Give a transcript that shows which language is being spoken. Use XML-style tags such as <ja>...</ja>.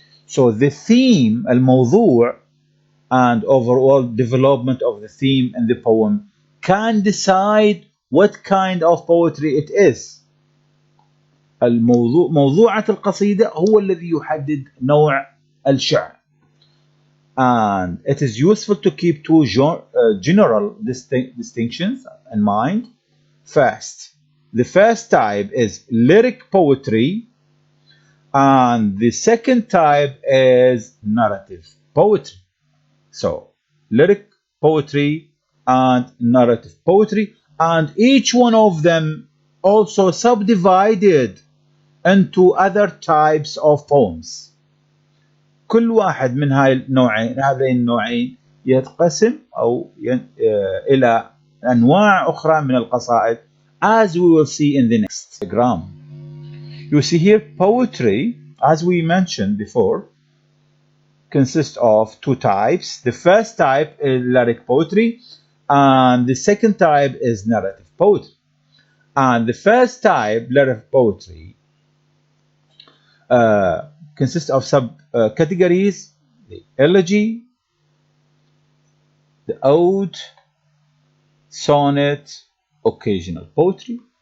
<en>So the theme, الموضوع, and overall development of the theme in the poem can decide what kind of poetry it is.</en> <ar>موضوعة القصيدة هو الذي يحدد نوع الشعر.</ar> <en>And it is useful to keep two general distinctions in mind. First, the first type is lyric poetry, and the second type is narrative poetry. So, lyric poetry and narrative poetry, and each one of them also subdivided into other types of poems.</en> <ar>كل واحد من هذين النوعين يتقسم أو إلى أنواع أخرى من القصائد,</ar> <en>as we will see in the next diagram. You see here poetry, as we mentioned before, consists of two types. The first type is lyric poetry, and the second type is narrative poetry. And the first type, lyric poetry, consists of categories: the elegy, the ode, sonnet, occasional poetry.</en>